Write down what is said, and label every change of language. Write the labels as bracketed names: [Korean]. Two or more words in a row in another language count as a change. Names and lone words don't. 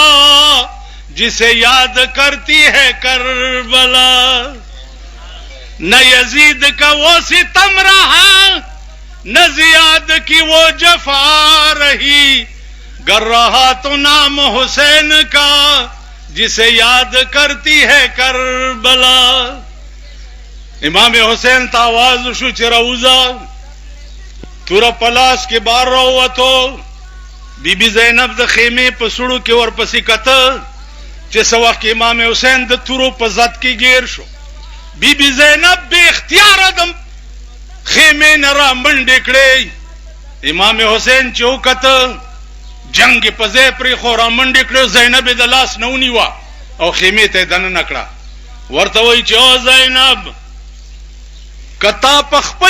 [Urdu] جسے یاد کرتی ہے کربلا نہ یزید کا وہ ستم رہا نہ زیاد کی وہ جفا رہی گر رہا تو نام حسین کا جسے یاد کرتی ہے کربلا [Pashto] امام حسین تا آواز شو چې روزه توره پلاس کې بار راووتو بی بی زینب د خیمه په سړو کې ورپسې کته چې څه وخت امام حسین د تورو په ذات کې گیر شو بی بی زینب به اختیار د خیمه نه را منډې کړې امام حسین چې وکته جنگ په ځای پرې خو را منډې کړې زینب د لاس نه ونیوه او خیمه ته دننه کړه ورته وایي چې او زینب کتا په خپل